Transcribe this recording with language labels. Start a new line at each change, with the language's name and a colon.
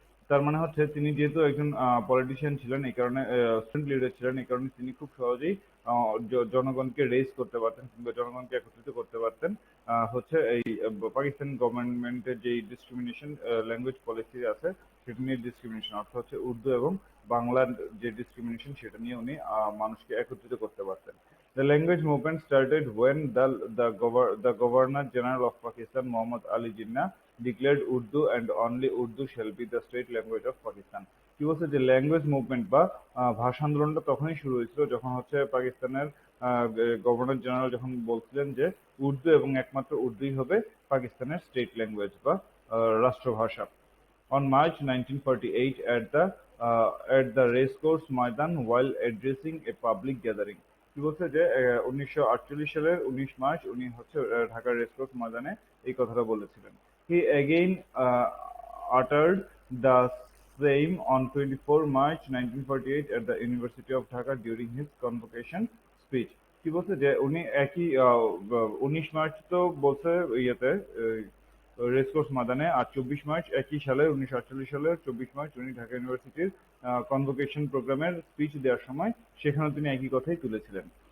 Bangla: তার মানে হচ্ছে তিনি যেহেতু একজন পলিটিশিয়ান ছিলেন, এই কারণে স্টুডেন্ট লিডার ছিলেন, এই কারণে তিনি খুব সহজেই জনগণকে রেজ করতে পারতেন কিংবা জনগণকে একত্রিত করতে পারতেন। হচ্ছে এই পাকিস্তান গভর্নমেন্টের যে ডিসক্রিমিনেশন ল্যাঙ্গুয়েজ পলিসি আছে সেটা নিয়ে ডিসক্রিমিনেশন, অর্থাৎ হচ্ছে উর্দু এবং বাংলার যে ডিসক্রিমিনেশন সেটা নিয়ে উনি মানুষকে একত্রিত করতে পারতেন।
English: The language movement started when the Governor General of Pakistan, Muhammad Ali Jinnah, declared Urdu and only Urdu shall be the state language of Pakistan.
Bangla: কি বলছে যে ল্যাঙ্গুয়েজ মুভমেন্ট বা ভাষা আন্দোলনটা তখনই শুরু হয়েছিল যখন হচ্ছে পাকিস্তানের গভর্নর জেনারেল যখন বলছিলেন যে উর্দু এবং একমাত্র উর্দুই হবে পাকিস্তানের স্টেট ল্যাঙ্গুয়েজ বা রাষ্ট্রভাষা।
English: On March 1948, at the racecourse Maidan, while addressing a public gathering,
Bangla: কি বলছে যে 1948 সালের 19 মার্চ উনি হচ্ছে ঢাকার রেসকোর্স ময়দানে এই কথাটা বলেছিলেন।
English: He again uttered the same on 24 March 1948 at the University of Dhaka during his convocation speech.
Bangla: কি বলছে যে উনি একই 19 মার্চ তো বলছে ইয়েতে রেসকোর্স ময়দানে, আর 24 মার্চ একই সালে 1948 সালের 24 মার্চ উনি ঢাকা ইউনিভার্সিটির কনভোকেশন প্রোগ্রামের স্পিচ দেওয়ার সময় সেখানে তিনি একই কথাই তুলেছিলেন।